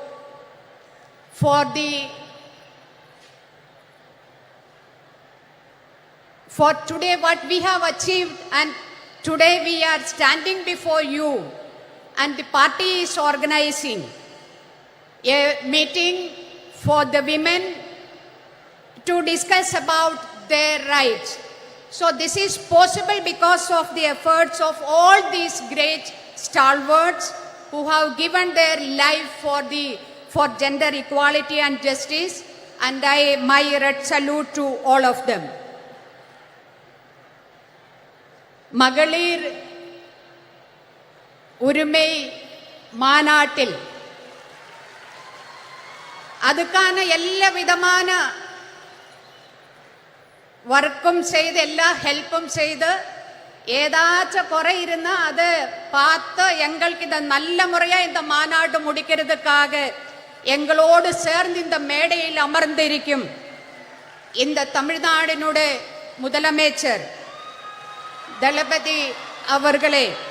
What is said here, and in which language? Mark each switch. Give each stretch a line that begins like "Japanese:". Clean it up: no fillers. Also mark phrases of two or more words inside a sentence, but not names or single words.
English: for today what we have achieved, and today we are standing before you and the party is organizing a meeting for the women to discuss about their rights. So this is possible because of the efforts of all these great stalwarts who have given their life for gender equality and justice, and my red salute to all of them.
Tamil: மகளிர் உரிமை மாநாட்டில் அதுக்கான எல்லா விதமான
Malayalam: വർക്കും ചെയ്ത് എല്ലാ ഹെൽപ്പും ചെയ്ത്
Tamil: ஏதாச்சும் குறை இருந்தா அதை பார்த்து எங்களுக்கு இந்த நல்ல முறையா இந்த மாநாடு முடிக்கிறதுக்காக எங்களோடு சேர்ந்து இந்த மேடையில் அமர்ந்திருக்கும் இந்த தமிழ்நாடினுடைய முதலமைச்சர் தளபதி அவர்களே,